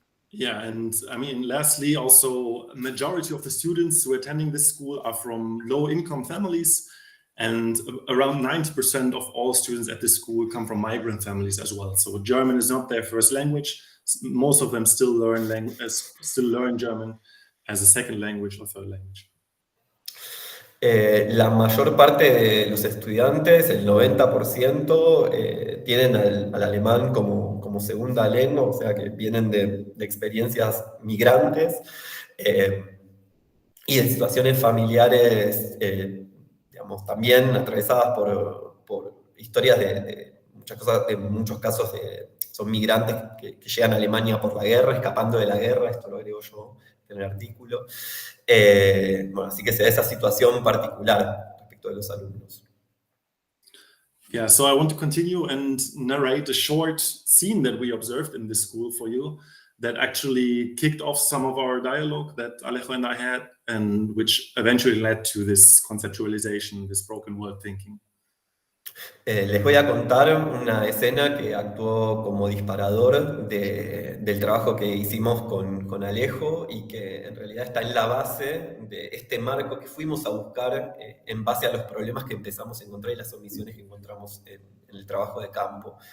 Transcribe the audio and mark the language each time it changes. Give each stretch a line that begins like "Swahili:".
English: Yeah, and I mean, lastly, also, a majority of the students who are attending this school are from low-income families, and around 90% of all students at this school come from migrant families as well. So German is not their first language. Most of them still learn German as a second language or third language.
Spanish: La mayor parte de los estudiantes, el 90%, tienen al alemán como segunda lengua, o sea que vienen de experiencias migrantes y de situaciones familiares, digamos, también atravesadas por historias de muchas cosas, en muchos casos son migrantes que llegan a Alemania por la guerra, escapando de la guerra, esto lo agrego yo en el artículo. Bueno, así que se da esa situación particular respecto de los alumnos.
English: Yeah, so I want to continue and narrate a short scene that we observed in this school for you that actually kicked off some of our dialogue that Alejo and I had, and which eventually led to this conceptualization, this broken world thinking.
Spanish: Les voy a contar una escena que actuó como disparador del trabajo que hicimos con Alejo y que en realidad está en la base de este marco que fuimos a buscar en base a los problemas que empezamos a encontrar y las omisiones que encontramos en el trabajo de campo.